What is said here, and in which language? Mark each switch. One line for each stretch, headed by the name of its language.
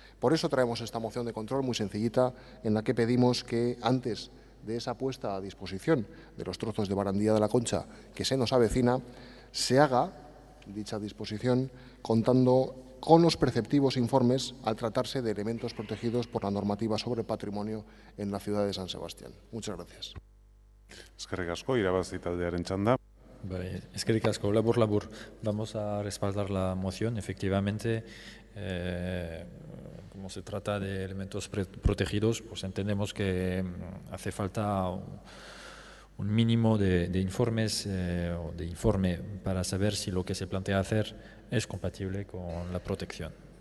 Spanish: Por eso traemos esta moción de control muy sencillita, en la que pedimos que, antes de esa puesta a disposición de los trozos de barandilla de la Concha que se nos avecina, se haga dicha disposición contando con los preceptivos informes al tratarse de elementos protegidos por la normativa sobre patrimonio en la ciudad de San Sebastián. Muchas gracias.
Basque: Eskerrik asko, irabazi taldearen txanda. Eskerrik asko, labur.
Spanish: Vamos a respaldar la moción. Efectivamente, como se trata de elementos protegidos, pues entendemos que hace falta un mínimo de informes o de informe para saber si lo que se plantea hacer es compatible con la protección.